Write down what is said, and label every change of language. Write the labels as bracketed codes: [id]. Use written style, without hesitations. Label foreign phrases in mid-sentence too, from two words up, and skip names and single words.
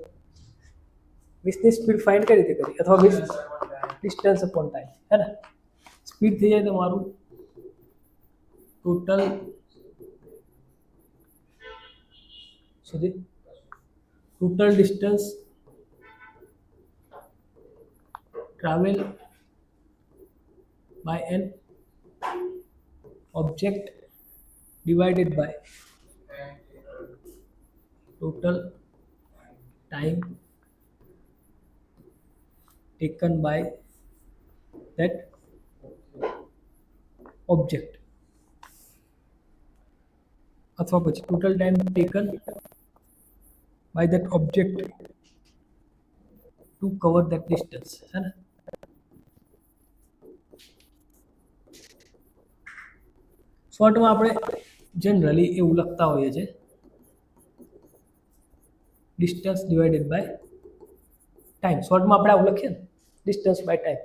[gu] 20ની સ્પીડ ફાઇન્ડ કઈ રીતે કરી? અથવા 20 [en] distance upon time, [gu] હે ને? સ્પીડ થઈ જાય તમારું ટોટલ સુધી [en] total distance travel by an object divided by total time taken by that object, [gu] અથવા પછી [en] total time taken by that object to cover that distance, [hi] है ना? [gu] શોર્ટમાં આપણે જનરલી એવું લખતા હોઈએ છીએ [en] distance divided by time. [gu] શોર્ટમાં આપણે આવું લખીએ ને, [en] distance by time.